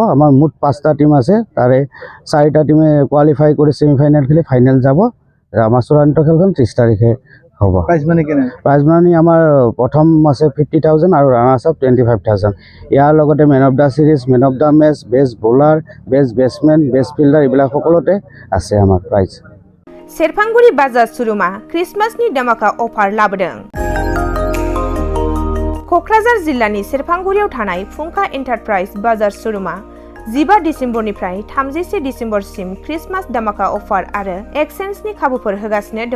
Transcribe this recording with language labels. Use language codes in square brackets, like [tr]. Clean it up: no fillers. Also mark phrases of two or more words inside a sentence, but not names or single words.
[as] আমাৰ মুঠ 5টা টিম আছে, তাৰে 4টা টিমে কোৱালিফাই কৰি ছেমিফাইনেল খেলি ফাইনেল যাব। আমাৰ চূড়ান্ত খেলখন 30 তাৰিখে হ'ব। [en] prize money [as] আমাৰ প্ৰথম আছে 50,000 আৰু [en] runners up [as] 25,000। ইয়াৰ লগতে [en] man of the series, man of the match, best bowler, best batsmen, best fielder [as] এইবিলাক সকলোতে আছে আমাৰ প্ৰাইজ। [brx] सेरफांगुरि बाजाज शोरूमा क्रिसमासनि धमाका अफार लाबोदों। क'क्राझार जिल्लानि सेरफांगुरियाव थानाय फुंखा एन्टारप्राइज बाजार शोरूमा 15 दिसेम्बरनिफ्राय 31 दिसेम्बरसिम क्रिसमास धमाका अफार आरो एक्सचेन्जनि खाबुफोर होगासिनो दङ।